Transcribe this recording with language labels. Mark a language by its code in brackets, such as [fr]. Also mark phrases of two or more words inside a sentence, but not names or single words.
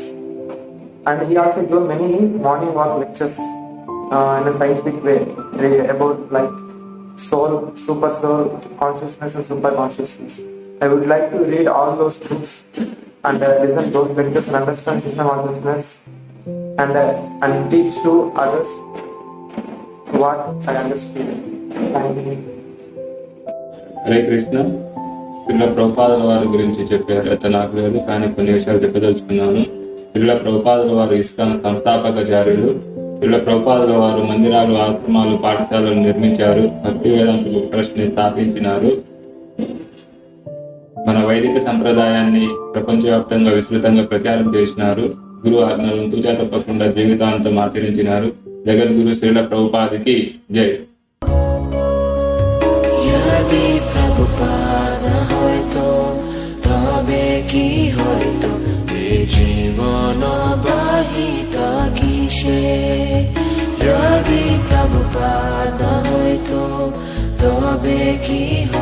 [en] And he also gave many morning walk lectures in a scientific way about like soul, super soul, consciousness and super consciousness. I would like to read all those books and listen to those lectures and understand Krishna consciousness and teach to others what I understood. Thank you. [te] హరే కృష్ణ. శ్రీల ప్రభుపాదుల వారి గురించి చెప్పే అర్హత నాకు లేదు, కానీ కొన్ని విషయాలు చెప్పదలుచుకున్నాను. శ్రీల ప్రభుపాదుల వారు ఇస్కాన్ సంస్థాపకాచార్యులు. శ్రీల ప్రభుపాదుల వారు మందిరాలు, ఆశ్రమాలు, పాఠశాలలు నిర్మించారు. భక్తి వేదాంత బుక్ ట్రస్ట్ ని స్థాపించినారు. మన వైదిక సంప్రదాయాన్ని ప్రపంచవ్యాప్తంగా విస్తృతంగా ప్రచారం చేసినారు. గురు ఆజ్ఞలను తూచా తప్పకుండా జీవితాంతం ఆచరించినారు. జగద్గురు శ్రీల ప్రభుపాదికి జై. [bn] प्रभुपाद হয়তো তবে কি হয়তো এ জীবন বাহিত কিসে, যদি প্রভুপাদ হয়তো তবে কি